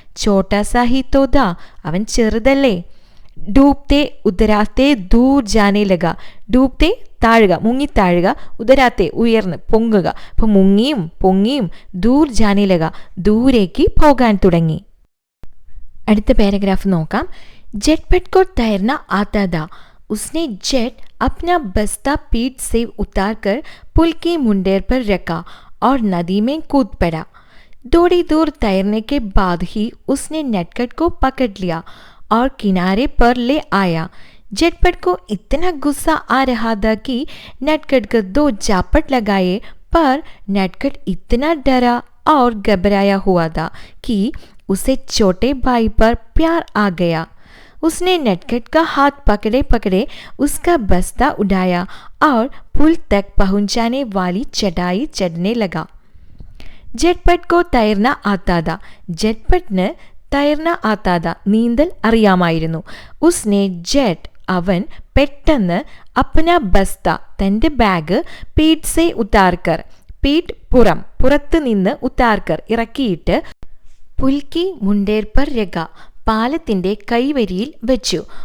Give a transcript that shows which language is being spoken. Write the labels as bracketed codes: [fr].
[hi] ചോട്ടാ സാഹിത്തോദ, [ml] അവൻ ചെറുതല്ലേ. [hi] ഡൂബ്തേ ഉദരാത്തെ ദൂർ ജാനേ ലഗ, [ml] ഡൂബ്തേ താഴുക, മുങ്ങിത്താഴുക, ഉദരാത്തെ ഉയർന്ന് പൊങ്ങുക, അപ്പം മുങ്ങിയും പൊങ്ങിയും, [hi] ദൂർ ജാനേ ലഗ, [ml] ദൂരേക്ക് പോകാൻ തുടങ്ങി. അടുത്ത പാരഗ്രാഫ് നോക്കാം. [hi] ജെറ്റ്പട്ട് കോ തൈർന ആത്താ था, उसने जेट अपना बस्ता पीठ से उतारकर पुल की मुंडेर पर रखा और नदी में कूद पड़ा. थोड़ी दूर तैरने के बाद ही उसने नटखट को पकड़ लिया और किनारे पर ले आया. जेटपट को इतना गुस्सा आ रहा था कि नटखट को 2 झापट लगाए, पर नटखट इतना डरा और घबराया हुआ था कि उसे छोटे भाई पर प्यार आ गया. उसने नटखट का हाथ पकड़े पकड़े उसका बस्ता उठाया और पुल तक पहुंचाने वाली चटाई चढ़ने लगा. ജെറ്റ്പട്ട് കോ തൈർന ആത്താത, [ml] ജെറ്റ്പട്ടിന് [hi] തൈർന ആത്താത, [ml] നീന്തൽ അറിയാമായിരുന്നു. ഉസ്നെ ജെറ്റ്, അവൻ പെട്ടെന്ന്, [hi] അപ്പന ബസ്ത, [ml] തൻ്റെ ബാഗ്, [hi] പീഠ് സെ ഉത്താർക്കർ, [ml] പീഠ് പുറം, പുറത്ത് നിന്ന്, ഉത്താർക്കർ ഇറക്കിയിട്ട്, [hi] പുൽക്കി മുണ്ടേർ പർ രഗ, [ml] പാലത്തിൻ്റെ കൈവരിയിൽ വെച്ചു.